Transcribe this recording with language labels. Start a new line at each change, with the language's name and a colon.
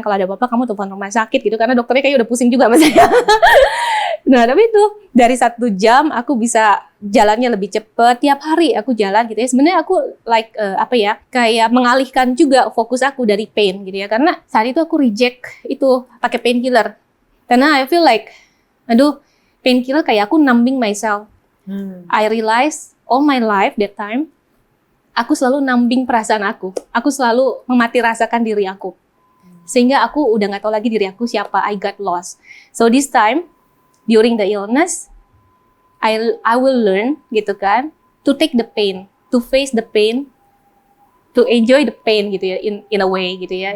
Indonesian: Kalau ada apa-apa kamu telepon rumah sakit gitu, karena dokternya kayak udah pusing juga sama saya. Nah tapi itu dari 1 jam aku bisa jalannya lebih cepet. Tiap hari aku jalan gitu ya. Sebenarnya aku like kayak mengalihkan juga fokus aku dari pain gitu ya. Karena saat itu aku reject itu pakai painkiller. Karena
English: I feel like
Indonesian: painkiller kayak aku
English: numbing myself. I realize all my life that time,
Indonesian: aku selalu numbing perasaan aku. Aku selalu memati rasakan diri aku. Sehingga aku udah nggak tahu lagi diri aku siapa.
English: I got lost. So this time, during the illness, I will learn
Indonesian: gitu kan,
English: to take the pain, to face the pain, to enjoy the pain
Indonesian: gitu ya,
English: in a way gitu ya.